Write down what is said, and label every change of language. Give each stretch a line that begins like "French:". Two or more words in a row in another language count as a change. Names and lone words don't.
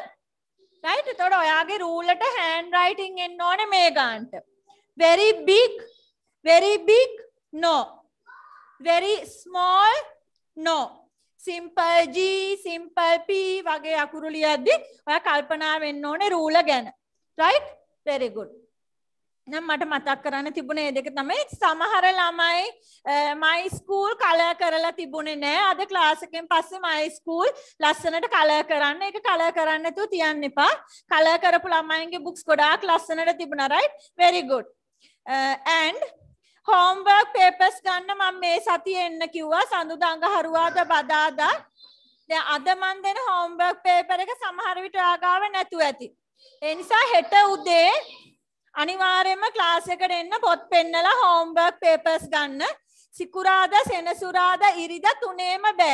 Sinhala: Right? එතකොට ඔයාගේ rule එකට
English: hand writing
Sinhala: එන්න ඕනේ මේ ගන්නට.
English: Very big, no. Very small, no. Simple G, simple P
Sinhala: වගේ අකුරු ලියද්දි ඔයා කල්පනා වෙන්න ඕනේ rule ගැන.
English: Right? Very good.
Sinhala: නම් මට මතක් කරන්න තිබුණේ මේ දෙක තමයි. සමහර ළමයි
English: my school
Sinhala: color කරලා තිබුණේ නෑ. අද ක්ලාස් එකෙන් පස්සේ
English: my school
Sinhala: ලස්සනට color කරන්න. ඒක color කරන්න නැතුව තියන්න එපා. color කරපු ළමයින්ගේ books ගොඩාක් ලස්සනට තිබුණා.
English: Right? Very good. And homework papers
Sinhala: ගන්න මම මේ සතියේ එන්න කිව්වා. සඳුදා අඟහරුවාදා බදාදා. දැන් අද මම දෙන
English: homework paper
Sinhala: එක සමහර විට ආගාව නැතුව ඇති. ඒ නිසා හෙට උදේ අනිවාර්යයෙන්ම ක්ලාස් එකට එන්න පොත් පෙන්නලා
English: homework papers
Sinhala: ගන්න. සිකුරාදා සෙනසුරාදා ඉරිදා තුනේම බෑ.